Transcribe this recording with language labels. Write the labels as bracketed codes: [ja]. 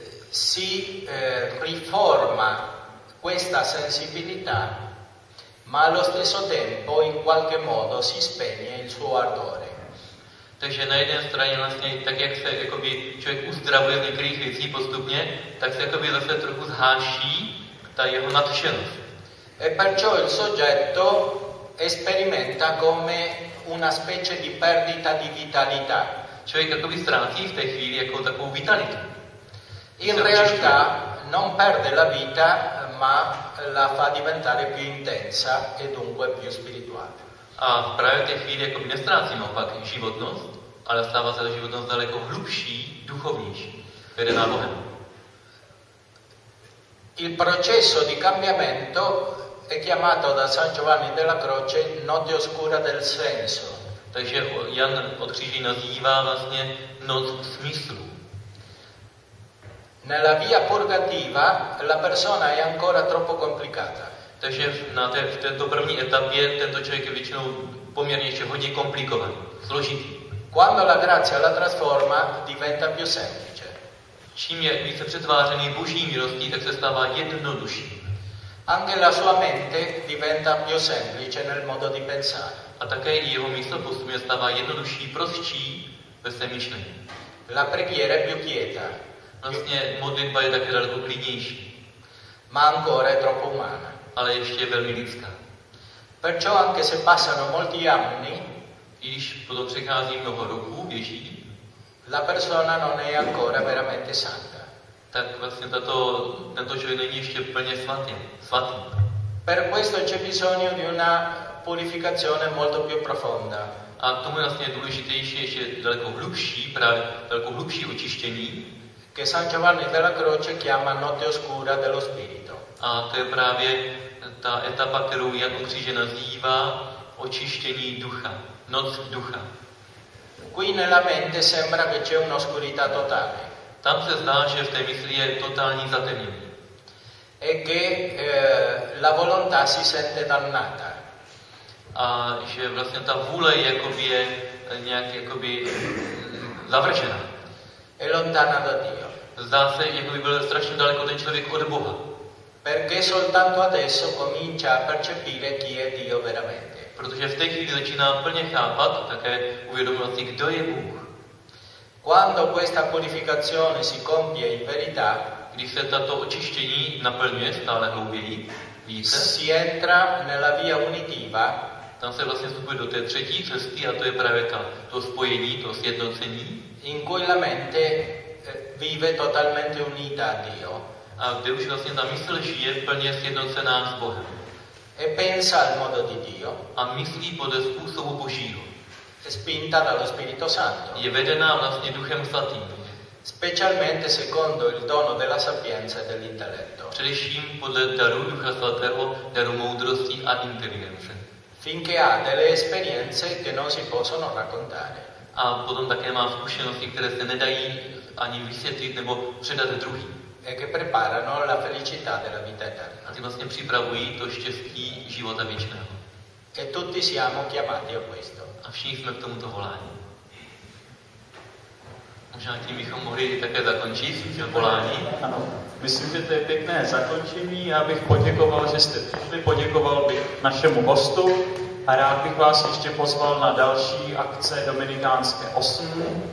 [it] si riforma questa sensibilità, ma allo stesso tempo in qualche modo si spegne il suo ardore. [cs] Takže na jedné straně vlastně tak jak se jakoby člověk uzdravuje z některých věcí postupně, tak se jakoby zase trochu zháší ta jeho nadšenost. [it] E perciò il soggetto sperimenta come una specie di perdita di vitalità. [cs] Člověk jakoby ztrácí v té chvíli jako takovou vitalitu. [it] In realtà non perde la vita, ma la fa diventare più intensa e dunque più spirituale. [cs] A právě v té chvíli jakoby nestrácí naopak životnost, ale stává se ta životnost daleko hlubší, duchovnější, vedená Bohem. [it] Il processo di cambiamento è chiamato da San Giovanni della Croce notte oscura del senso. [cs] Takže Jan od Kříže nazývá vlastně noc smyslu. [it] Nella via purgativa la persona è ancora troppo complicata. [cs] Takže na té, v této první etapě tento člověk je většinou poměrně ještě hodně komplikovaný, složitý. [it] Quando la grazia la trasforma diventa più semplice. [cs] Čím je více přetvářený Boží milostí, tak se stává jednodušší. [it] Anche la sua mente diventa più semplice nel modo di pensare. [cs] A také i jeho mysl postupně stává jednodušší, prostší ve svém myšlení. [it] La preghiera è più quieta. [cs] Vlastně modlitba je také daleko klidnější. [it] Ma ancora è troppo umana. [cs] Ale ještě je velmi lidská. [it] Perciò anche se passano molti anni, [cs] když potom přechází mnoho roku, běží, [it] la persona non è ancora veramente santa. [cs] Tak vlastně tento člověk není ještě plně svatý. [it] Per questo c'è bisogno di una purificazione molto più profonda. [cs] A tomu vlastně je důležitější ještě daleko hlubší, právě daleko hlubší očištění, [it] che San Giovanni della Croce chiama notte oscura dello spirito. [cs] A to je právě ta etapa, kterou Jan od Kříže nazývá očištění ducha, noc ducha. [it] Qui nella mente sembra che c'è un'oscurità totale. [cs] Tam se zdá, že v té mysli je totální zatemnění. [it] E che la volontà si sente dannata. [cs] A že vlastně ta vůle jakoby je nějak jakoby zavržena. [it] È lontana da Dio. [cs] Zdá se, jako by byl strašně daleko ten člověk od Boha. [it] Perché soltanto adesso comincia a percepire chi è Dio veramente. [cs] Protože v té chvíli začíná plně chápat, také uvědomovat si, kdo je Bůh. [it] Quando questa purificazione si compie in verità, [cs] když se tato očištění naplňuje stále hlouběji, více, [it] si entra nella via unitiva, [cs] tam se vlastně vstupuje do té třetí cesty, a to je právě ta, to spojení, to sjednocení, [it] in cui la mente vive totalmente unita a Dio. [cs] A kde už vlastně ta mysl žije plně sjednocená s Bohem. [it] E pensa al modo di Dio. [cs] A myslí podle způsobu Božího. [it] Spinta dallo Spirito Santo. [cs] Je vedená vlastně Duchem Svatým. [it] Specialmente secondo il dono della sapienza e dell'intelletto. [cs] Především podle daru Ducha Svatého, daru moudrosti a inteligence. [it] Finché ha delle esperienze che non si possono raccontare. [cs] A potom také má zkušenosti, které se nedají ani vysvětlit nebo předat druhým. [it] E che preparano la felicità della vita eterna. [cs] A ty vlastně připravují to štěstí života věčného. [it] E tutti siamo chiamati a questo. [cs] A všichni jsme k tomuto volání. Možná tím bychom mohli také zakončit volání. Ano, myslím, že to je pěkné zakončení. Já bych poděkoval, že jste přišli, poděkoval bych našemu hostu a rád bych vás ještě pozval na další akce Dominikánské 8.